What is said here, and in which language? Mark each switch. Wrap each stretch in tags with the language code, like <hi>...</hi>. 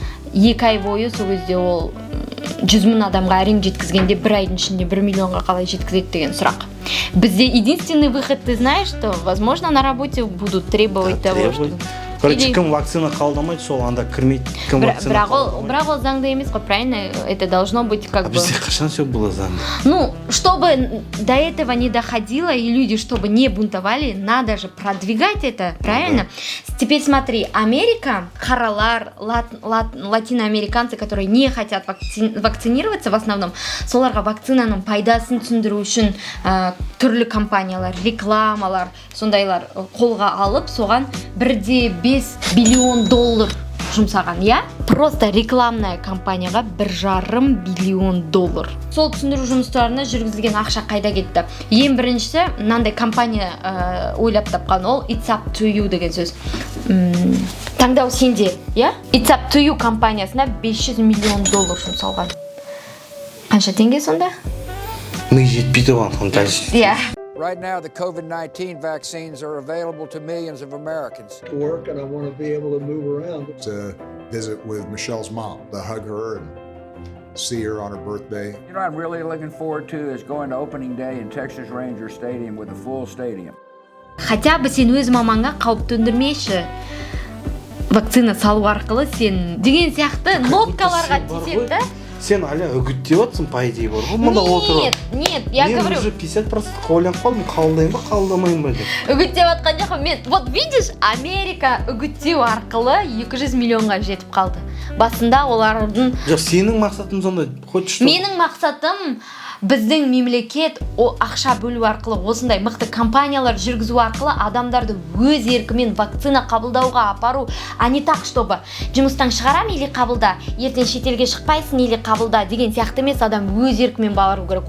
<kk>2 ай бойы сол кезде ол 100 мың адамға әрең жеткізгенде 1 айдың ішінде 1 миллионға қалай жеткізеді деген сұрақ.</kk> <ru>Бізде единственный выход, ты знаешь, что, возможно, на работе будут требовать того, что...</ru> <kk>Короче, кім вакцина қабылдамайды, сол анда кірмейді. Бірақ ол заңда емес қой, правильно?</kk> <ru>Это должно быть как бы...</ru> <kk>Бізде қашан</kk> <ru>все было</ru> <kk>заңда?</kk> <ru>Ну, чтобы до этого не доходило, и люди, чтобы не бунтовали, надо же продвигать это, правильно? Теперь смотри, Америка, харалар, латиноамериканцы, которые не хотят вакцинироваться в основном,</ru> <kk>соларға вакцинаның пайдасын түсіндіру үшін түрлі компаниялар, рекламалар, сондайлар қолға алып, соған 1,5 биллион доллар жұмсаған, я? Просто рекламная компанияға 1,5 биллион доллар. Сол түсіндіру жұмыстарына жүргізілген ақша қайда кетті? Ең біріншісі, мынандай компания ойлап тапқан, ол It's Up To You деген сөз. Таңдау сенде, я? It's Up To You компаниясына 500 миллион доллар жұмсалған. Қанша теңге сонда? Ми жетпейді оған, иә.</kk> <en>Right now, the COVID-19 vaccines are available to millions of Americans. To work, and I want to be able to move around. To visit with Michelle's mom, to hug her and see her on her birthday. You know what I'm really looking forward to is going to opening day in Texas Ranger Stadium with a full stadium.</en> <kk>Хотя бы сен өз мамаңа қауіп төндірмейші. Вакцина салу арқылы сен деген сияқты нопкаларға тесек, да? Сен аля үгіттеп отсың, по идее бар ғой. Мұнда отырып.</kk> <ru>Нет, я говорю.</ru> <kk>Мен уже 50% ойланып қалдым, қабылдайын ба, қабылдамайын ба деп. Үгіттеп отқан жоқпын. Мен, вот видишь, Америка үгіттеу арқылы 200 миллионға жетіп қалды. Басында олардың... Жоқ, сенің мақсатың сонда, хоть что? Менің мақсатым біздің мемлекет ақша бөлу арқылы, осындай мықты компаниялар жүргізу арқылы адамдарды өз еркімен вакцина қабылдауға апару,</kk> <ru>а не так, чтобы</ru> <kk>жұмыстан шығарам или қабылда, ертең шетелге шықпайсың или қабылда деген сияқты емес, адам өз еркімен бару керек.</kk>